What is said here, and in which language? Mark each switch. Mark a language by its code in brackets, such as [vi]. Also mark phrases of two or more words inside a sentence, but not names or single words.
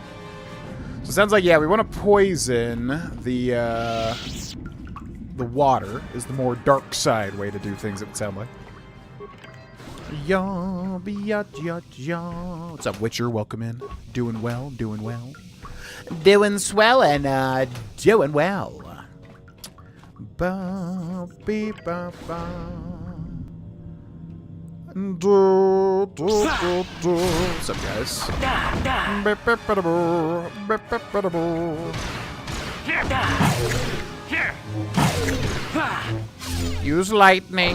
[en] So it sounds like, yeah, we want to poison the water is the more dark side way to do things, it would sound like. What's up, Witcher? Welcome in. Doing well, doing well. Doing swell and doing well. Ba, beep, ba, ba. What's up, guys? Use lightning.